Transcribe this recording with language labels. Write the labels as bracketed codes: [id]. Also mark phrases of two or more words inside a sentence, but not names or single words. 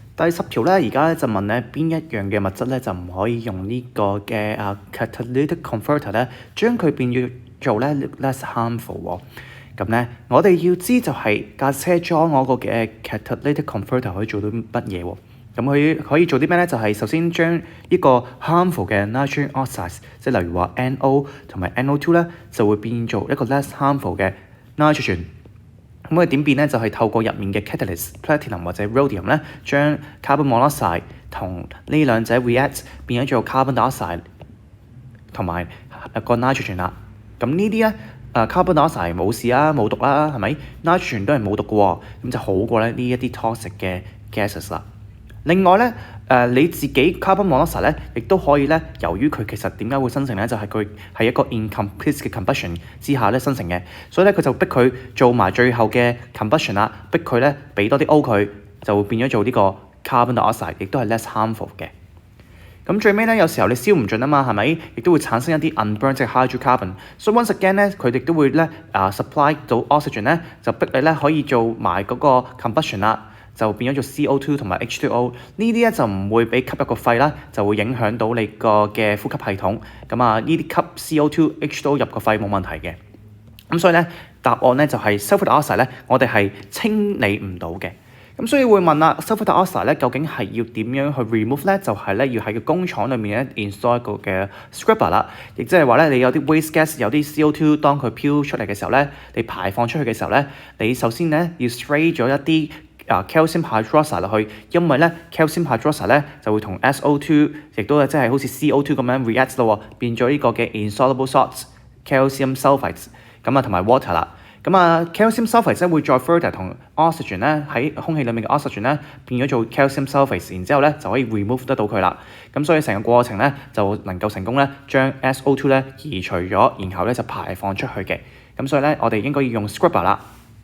[yue] 第10條咧，而家咧就問咧邊一樣嘅物質咧就唔可以用呢個嘅 [en] catalytic converter [yue] 咧，將佢變做咧 [en] less harmful [yue] 喎。咁咧，我哋要知就係架車裝嗰個嘅 [en] catalytic converter [yue] 可以做到乜嘢喎？咁佢可以做啲咩咧？就係首先將呢個 harmful 嘅 [en] nitrogen oxides， [yue] 即係例如話 NO 同埋 NO2 咧，就會變做一個 [en] less harmful [yue] 嘅 nitrogen。咁佢點變咧？就係透過入面嘅 [en] catalyst platinum [yue] 或者 rhodium 咧，將 [en] carbon monoxide [yue] 同呢兩者 react 變咗做 [en] carbon dioxide [yue] 同埋個 nitrogen 啦。咁呢啲咧 [en] carbon dioxide [yue] 冇事啊，冇毒啦，係咪 ？nitrogen 都係冇毒嘅喎，咁就好過咧呢一啲 toxic 嘅 gases 啦。另外咧，你自己 [en] carbon monoxide [yue] 咧，亦都可以咧，由於佢其實點解會生成咧，就係佢係一個 incomplete 嘅 combustion 之下咧生成嘅，所以咧佢就逼佢做埋最後嘅 combustion 啦，逼佢咧俾多啲 O 佢，就會變咗做呢個 [en] carbon dioxide， [yue] 亦都係 [en] less harmful [yue] 嘅。咁最尾咧，有時候你燒唔盡啊嘛，係咪？亦都會產生一啲 unburnt 嘅 hydrocarbon。所以 [en] once again [yue] 咧，佢哋都會咧supply 到 oxygen 咧，就逼你咧可以做埋嗰個 combustion 啦。就變咗做 CO2 同埋 H2O， 呢啲咧就唔會俾吸入個肺啦，就會影響到你個嘅呼吸系統。咁啊，呢啲吸 CO2、H2O 入個肺冇問題嘅。咁所以咧，答案咧就係 [en] sulfur dioxide [yue] 咧，我哋係清理唔到嘅。咁所以會問啦 [en] sulfur dioxide [yue] 咧究竟係要點樣去 remove 咧？就係咧要喺個工廠裏面咧 install 一個嘅 scrubber 啦，亦即係話咧你有啲 [en] waste gas [yue] 有啲 CO2 當佢飄出嚟嘅時候咧，你排放出去嘅時候咧，你首先咧要 spray 咗一啲 [en] calcium hydroxide [yue] 落去，因為咧 [en] calcium hydroxide [yue] 咧就會同 SO2 亦都即係好似 CO2 咁樣 react 咯，變咗呢個嘅 [en] insoluble salts calcium sulfides [yue] 咁啊同埋 water 啦。咁啊 [en] calcium sulfides [yue] 咧會再 further 同 oxygen 咧喺空氣裡面嘅 oxygen 咧變咗做 [en] calcium sulfides， [yue] 然之後咧就可以 remove 得到佢啦。咁所以成個過程咧就能夠成功咧將 SO2 咧移除咗，然後咧就排放出去嘅。咁所以咧我哋應該要用 scrubber 啦。